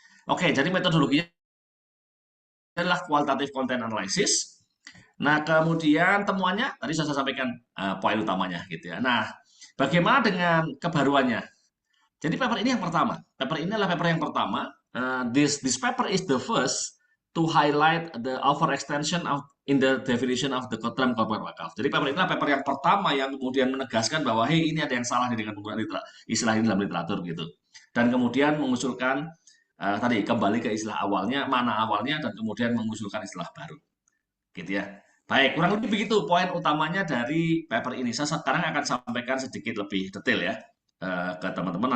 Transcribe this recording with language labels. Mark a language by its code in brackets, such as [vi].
[id] Oke, jadi metodologinya adalah [en] qualitative content analysis. [id] Nah, kemudian temuannya tadi sudah saya sampaikan poin utamanya gitu ya. Nah, bagaimana dengan kebaruannya? Jadi paper ini yang pertama. Paper ini adalah paper yang pertama. [en] This paper is the first to highlight the overextension of in the definition of the term corporate wakaf. [id] Jadi paper ini adalah paper yang pertama yang kemudian menegaskan bahwa hey ini ada yang salah dengan penggunaan istilah ini dalam literatur gitu. Dan kemudian mengusulkan tadi kembali ke istilah awalnya, mana awalnya dan kemudian mengusulkan istilah baru. Gitu ya. Baik, kurang lebih begitu poin utamanya dari paper ini. Saya sekarang akan sampaikan sedikit lebih detail ya ke teman-teman.